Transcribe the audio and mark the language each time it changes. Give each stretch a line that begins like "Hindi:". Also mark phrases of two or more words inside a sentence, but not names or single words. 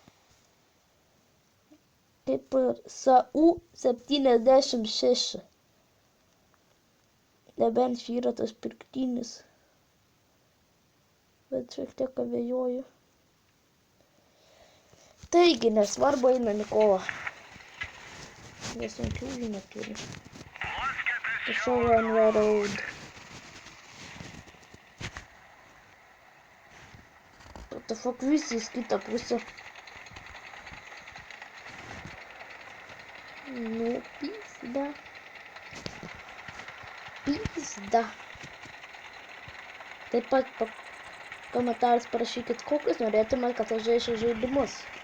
Lithuanian: Kaip ir SAU 76. Nebent šį yra tas pirktinis. Bet šiek tiek abejoju. Taigi, nesvarbu, einam į kovą. Jie sunkių jų neturi.
English: Show on the road. What the fuck,
Lithuanian: visi į kitą pusę. Nu, pizda. Pizda. Taip pat komentarus parašykit, kokius norėtumėt, kad aš žaisčiau žaidimus.